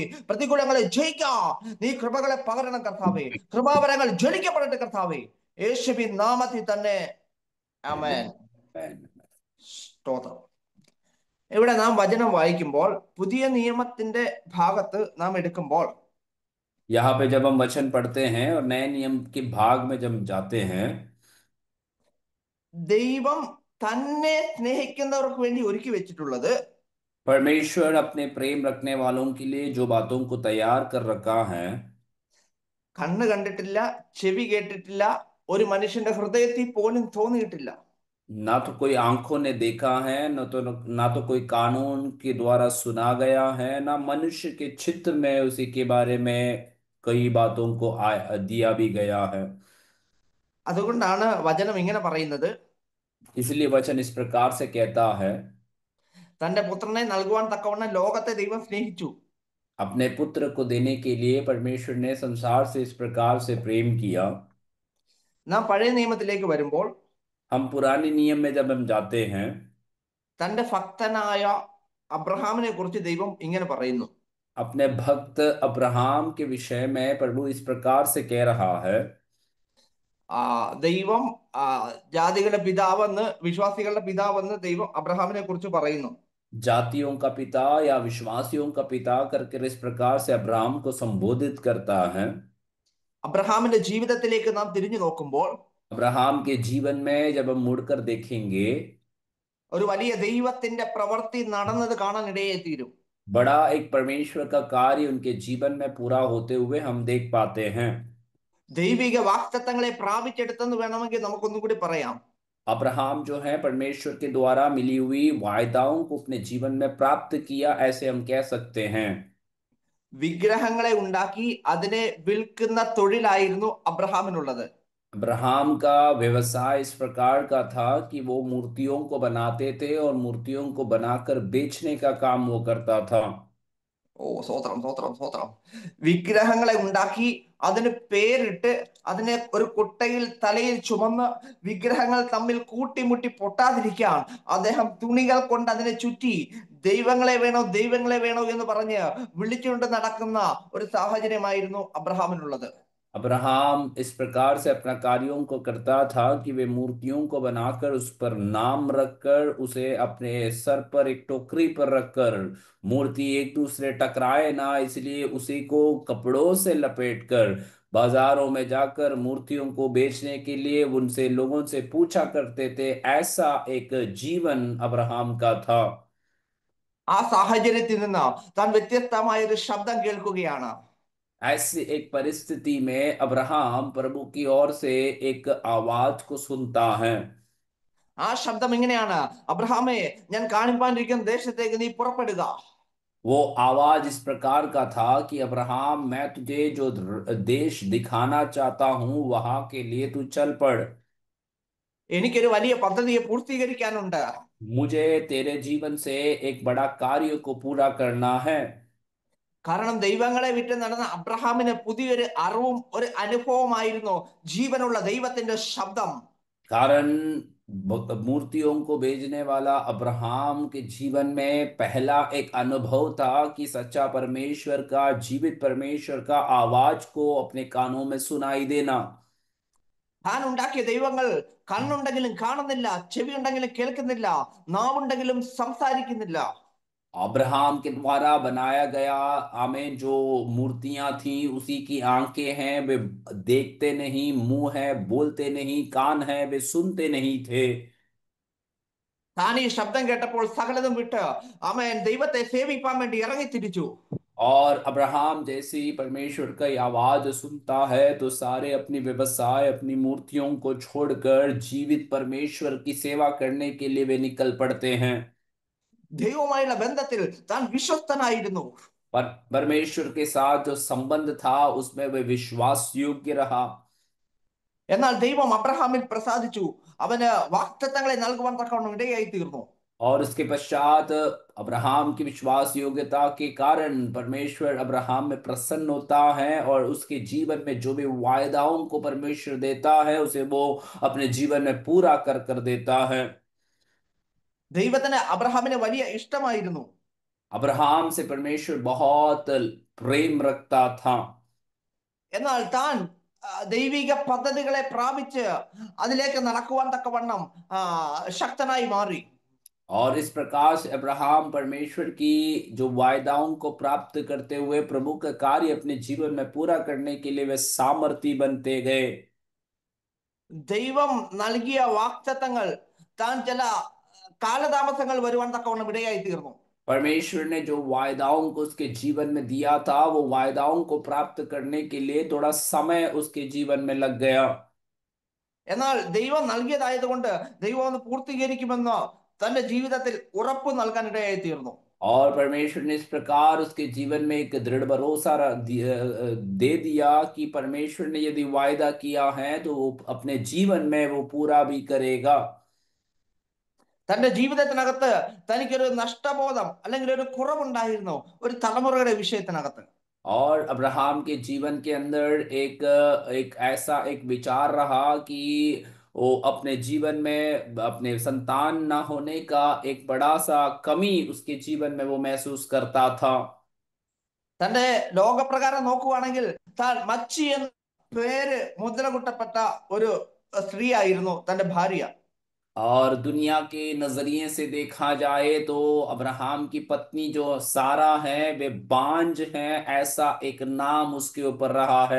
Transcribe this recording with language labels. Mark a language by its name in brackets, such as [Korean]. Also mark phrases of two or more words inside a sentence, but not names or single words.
[Malayalam] പ്രതികൂലങ്ങളെ ജയിക്കാം നീ കൃപകളെ പകരണം കർത്താവേ. കൃപാവരങ്ങൾ ജ്വലിക്കപ്പെടട്ടെ കർത്താവേ, യേശുവിൻ നാമത്തിൽ തന്നെ. ആമേൻ. സ്തോത്രം. ഇവിടെ നാം വചനം വായിക്കുമ്പോൾ, പുതിയ നിയമത്തിന്റെ ഭാഗത്ത് നാം എടുക്കുമ്പോൾ, [Hindi] यहाँ पे जब हम वचन पढ़ते हैं और नए नियम के भाग में जब जाते हैं, [Malayalam] ദൈവം തന്നെ സ്നേഹിക്കുന്നവർക്ക് വേണ്ടി ഒരുക്കി വെച്ചിട്ടുള്ളത് [Hindi] परमेश्वर अपने प्रेम रखने वालों के लिए जो बातों को तैयार कर रखा है, [Malayalam] കണ്ണ് കണ്ടിട്ടില്ല, ചെവി കേട്ടിട്ടില്ല, ഒരു മനുഷ്യന്റെ ഹൃദയത്തിൽ പോലും തോന്നിയിട്ടില്ല. [Hindi] ना तो कोई आंखों ने देखा है, ना तो कोई कानून के द्वारा सुना गया है, ना मनुष्य के चित्त में उसी के बारे में कई बातों को दिया भी गया है। [Malayalam] അതുകൊണ്ടാണ് വചനം ഇങ്ങനെ പറയുന്നത്, [Hindi] इसलिए वचन इस प्रकार से कहता है, [Malayalam] തന്റെ പുത്രനെ നൽകുവാൻ തക്കവണ്ണം ലോകത്തെ ദൈവം സ്നേഹിച്ചു. [Hindi] अपने पुत्र को देने के लिए परमेश्वर ने संसार से इस प्रकार से प्रेम किया। [Malayalam] നാം പഴയ നിയമത്തിലേക്ക് വരുമ്പോൾ, [Hindi] हम पुराने नियम में जब हम जाते हैं, [Malayalam] തന്റെ ഭക്തനായ അബ്രഹാമിനെ കുറിച്ച് ദൈവം ഇങ്ങനെ പറയുന്നു. [Hindi] अपने भक्त अब्राहम के विषय में प्रभु इस प्रकार से कह रहा है, [Malayalam] ദൈവം ജാതികളുടെ പിതാവെന്ന്, വിശ്വാസികളുടെ പിതാവെന്ന് ദൈവം അബ്രഹാമിനെ കുറിച്ച് പറയുന്നു. [Hindi] जातियों का पिता या विश्वासियों का पिता करके इस प्रकार से अब्राहम को संबोधित करता है। [Malayalam] അബ്രഹാമിന്റെ ജീവിതത്തിലേക്ക് നാം തിരിഞ്ഞു നോക്കുമ്പോൾ, [Hindi] अब्राहम के जीवन में जब हम मुड़कर देखेंगे, [Malayalam] ഒരു വലിയ ദൈവത്തിന്റെ പ്രവൃത്തി നടന്നത് കാണാൻ ഇടയായി തീരും. [Hindi] बड़ा एक परमेश्वर का कार्य उनके जीवन में पूरा होते हुए हम देख पाते हैं। [Malayalam] ദൈവിക വാഗ്ദത്തങ്ങളെ പ്രാപിച്ചെടുത്തെന്ന് വേണമെങ്കിൽ നമുക്കൊന്നും കൂടി പറയാം. [Hindi] अब्राहम जो है परमेश्वर के द्वारा मिली हुई वायदाओं को अपने जीवन में प्राप्त किया, ऐसे हम कह सकते हैं। [Malayalam] വിഗ്രഹങ്ങളെ ഉണ്ടാക്കി അതിനെ വിൽക്കുന്ന തൊഴിലായിരുന്നു അബ്രഹാമിനുള്ളത്. [Hindi] अब्राहम का व्यवसाय इस प्रकार का था कि वो मूर्तियों को बनाते थे और मूर्तियों को बनाकर बेचने का काम वो करता था। [Malayalam] ഓ സ്തോത്രം സ്തോത്രം സ്തോത്രം. വിഗ്രഹങ്ങളെ ഉണ്ടാക്കി അതിന് പേരിട്ട് അതിനെ ഒരു കുട്ടയിൽ തലയിൽ ചുമന്ന് വിഗ്രഹങ്ങൾ തമ്മിൽ കൂട്ടിമുട്ടി പൊട്ടാതിരിക്കാൻ അദ്ദേഹം തുണികൾ കൊണ്ട് അതിനെ ചുറ്റി ദൈവങ്ങളെ വേണോ എന്ന് പറഞ്ഞ് വിളിച്ചുകൊണ്ട് നടക്കുന്ന ഒരു സാഹചര്യമായിരുന്നു അബ്രഹാമിനുള്ളത്. [Hindi] अब्राहम इस प्रकार से अपना कार्यों को करता था कि वे मूर्तियों को बनाकर उस पर नाम रखकर उसे अपने सर पर एक टोकरी पर रखकर मूर्ति एक दूसरे टकराए ना इसलिए उसी को कपड़ों से लपेटकर बाजारों में जाकर मूर्तियों को बेचने के लिए उनसे लोगों से पूछा करते थे। ऐसा एक जीवन अब्राहम का था। [Malayalam] ആ സാഹചര്യത്തിൽ നിന്ന് താൻ വ്യത്യസ്തമായ ഒരു ശബ്ദം കേൾക്കുകയാണ്. [Hindi] ऐसी एक परिस्थिति में अब्राहम प्रभु की ओर से एक आवाज को सुनता है। [Malayalam] ആ ശബ്ദം ഇങ്ങനെയാണ്, അബ്രഹാമേ, ഞാൻ കാണിപ്പാനിരിക്കുന്ന ദേശത്തേക്ക് നീ പുറപ്പെടുക. [Hindi] वो आवाज इस प्रकार का था कि अब्राहम मैं तुझे जो देश दिखाना चाहता हूं वहां के लिए तू चल पड़। [Malayalam] എനിക്കൊരു വലിയ പദ്ധതിയെ പൂർത്തീകരിക്കാനുണ്ട്. [Hindi] मुझे तेरे जीवन से एक बड़ा कार्य को पूरा करना है। [Malayalam] കാരണം ദൈവങ്ങളെ വിട്ട് നടന്ന അബ്രഹാമിന് പുതിയൊരു അറിവും ഒരു അനുഭവമായിരുന്നു ജീവനുള്ള ദൈവത്തിന്റെ ശബ്ദം. [Hindi] कारण मूर्तियों को भेजने वाला अब्राहम के जीवन में पहला एक अनुभव था कि सच्चा परमेश्वर का जीवित परमेश्वर का आवाज को अपने कानों में सुनाई देना। [Malayalam] താൻ ഉണ്ടാക്കിയ ദൈവങ്ങൾ കണ്ണുണ്ടെങ്കിലും കാണുന്നില്ല, ചെവി ഉണ്ടെങ്കിലും കേൾക്കുന്നില്ല, നാവുണ്ടെങ്കിലും സംസാരിക്കുന്നില്ല. [Hindi] अब्राहम के द्वारा बनाया गया आमेन जो मूर्तियां थी उसी की आंखें हैं, वे देखते नहीं, मुंह है बोलते नहीं, कान है वे सुनते नहीं थे। [Malayalam] താൻ ഈ ശബ്ദം കേട്ടപ്പോൾ സകലതും വിട്ട് അവൻ ദൈവത്തെ സേവിപ്പാൻ വേണ്ടി ഇറങ്ങി തിരിച്ചു. [Hindi] और अब्राहम जैसे ही परमेश्वर का ये आवाज सुनता है तो सारे अपनी व्यवसाय अपनी मूर्तियों को छोड़कर जीवित परमेश्वर की सेवा करने के लिए वे निकल पड़ते हैं। [Malayalam] ദൈവവുമായുള്ള ബന്ധത്തിൽ താൻ വിശ്വസ്തനായിരുന്നു. [Hindi] पर परमेश्वर के साथ जो संबंध था उसमें वे विश्वास योग्य रहा। [Malayalam] എന്നാൽ ദൈവം അബ്രഹാമിൽ പ്രസാദിച്ചു, അവന് വാഗ്ദത്തങ്ങളെ നൽകുവാൻ തക്കവണ്ണം ഇടയായി തീർന്നു. [Hindi] और उसके पश्चात अब्राहम की विश्वास योग्यता के कारण परमेश्वर अब्राहम में प्रसन्न होता है और उसके जीवन में जो भी वायदाओं को परमेश्वर देता है उसे वो अपने जीवन में पूरा कर कर देता है। [Malayalam] ദൈവത്തിന് അബ്രഹാമിനെ വലിയ ഇഷ്ടമായിരുന്നു. [Hindi] अब्राहम से परमेश्वर बहुत प्रेम रखता था। [Malayalam] എന്നാൽ താൻ ദൈവിക പദ്ധതികളെ പ്രാപിച്ച് അതിലേക്ക് നടക്കുവാൻ തക്കവണ്ണം ശക്തനായി മാറി. [Hindi] और इस प्रकार से अब्राहम परमेश्वर की जो वायदाओं को प्राप्त करते हुए प्रभु का कार्य अपने जीवन में पूरा करने के लिए वे सामर्थी बनते गए। [Malayalam] ദൈവം നൽകിയ വാഗ്ദത്തങ്ങൾ താൻ ചില കാലതാമസങ്ങൾ വരുവാൻ തക്കവണ്ണം ഇടയായി തീർന്നു. [Hindi] परमेश्वर ने जो वायदाओं को उसके जीवन में दिया था वो वायदाओं को प्राप्त करने के लिए थोड़ा समय उसके जीवन में लग गया। [Malayalam] എന്നാൽ ദൈവം നൽകിയതായതുകൊണ്ട് ദൈവം അത് പൂർത്തീകരിക്കുമെന്ന് തന്റെ ജീവിതത്തിൽ ഉറപ്പ് നൽകാൻ ഇടയായി തീർന്നു. [Hindi] और परमेश्वर ने इस प्रकार उसके जीवन में एक दृढ़ भरोसा दे दिया कि परमेश्वर ने यदि वायदा किया है तो वो अपने जीवन में वो पूरा भी करेगा। [Malayalam] തന്റെ ജീവിതത്തിനകത്ത് തനിക്കൊരു നഷ്ടബോധം അല്ലെങ്കിൽ ഒരു കുറവുണ്ടായിരുന്നു ഒരു തലമുറയുടെ വിഷയത്തിനകത്ത്. [Hindi] और अब्राहम के जीवन के अंदर एक एक ऐसा एक विचार रहा कि वो अपने जीवन में अपने संतान ना होने का एक बड़ा सा कमी उसके जीवन में वो महसूस करता था। [Malayalam] തന്റെ ലോകപ്രകാരം നോക്കുവാണെങ്കിൽ താൻ മച്ചി എന്ന പേര് മുദ്ര കുട്ടപ്പെട്ട ഒരു സ്ത്രീ ആയിരുന്നു തന്റെ ഭാര്യ. [Hindi] और दुनिया के नजरिए से देखा जाए तो अब्राहम की पत्नी जो सारा है वे बांझ हैं ऐसा एक नाम उसके ऊपर रहा है।